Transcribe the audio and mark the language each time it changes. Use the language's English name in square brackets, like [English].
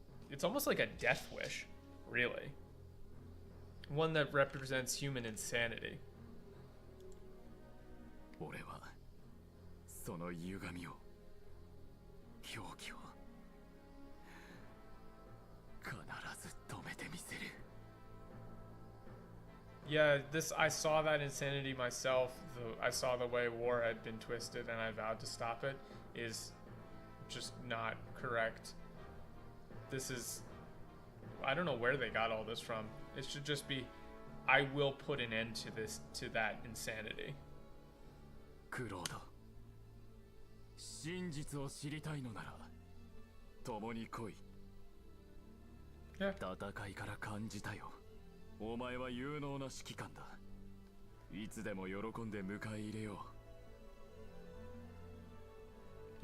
[English] It's almost like a death wish, really. One that represents human insanity. [Japanese] 俺はその歪みを狂気を必ず止めてみせる。 [English] Yeah, I saw that insanity myself. I saw the way war had been twisted, and I vowed to stop it. Is just not correct. This is, I don't know where they got all this from. It should just be, I will put an end to that insanity. [Japanese] クロード、真実を知りたいのなら共に来い。 [English] Yeah. [Japanese] 戦いから感じたよ。お前は有能な指揮官だ。いつでも喜んで迎え入れよう。